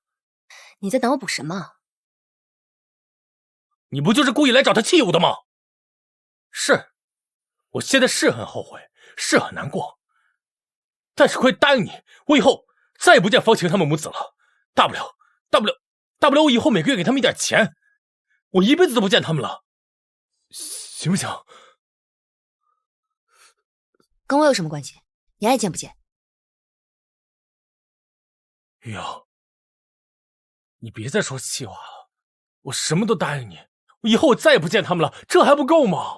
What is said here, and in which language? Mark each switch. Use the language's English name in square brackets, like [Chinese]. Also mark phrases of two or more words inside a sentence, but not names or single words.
[Chinese] 你在等我補什麼？你不就是故意來找他氣我的嗎？是，我現在是很後悔，是很難過。但是可以答應你，我以後再也不見方晴他們母子了。大不了我以後每個月給他們一點錢，我一輩子都不見他們了，行不行？跟我有什麼關係？你愛見不見？玉瑤，你別再說氣話了，我什麼都答應你，我以後我再也不見他們了，這還不夠嗎？